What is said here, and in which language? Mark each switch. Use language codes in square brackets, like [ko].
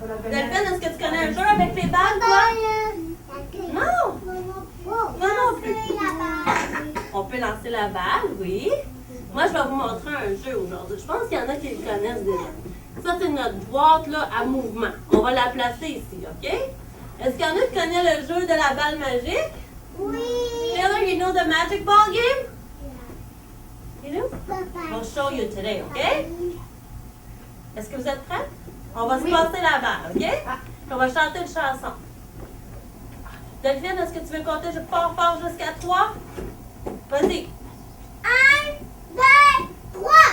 [fr] Delphine, est-ce que tu connais un jeu avec les balles, toi? Non! Non plus. On peut lancer la balle, oui. Moi, je vais vous montrer un jeu aujourd'hui. Je pense qu'il y en a qui le connaissent déjà. Ça, c'est notre boîte là, à mouvement. On va la placer ici, OK? Est-ce qu'il y en a qui connaissent le jeu de la balle magique? Oui. [en] Taylor, you know the magic ball game? You do? We'll show you today, OK? [fr] Est-ce que vous êtes prêts? On va se passer la balle, OK? Puis on va chanter une chanson. Delphine, est-ce que tu veux compter fort jusqu'à 3? Vas-y. 1, 2, 3.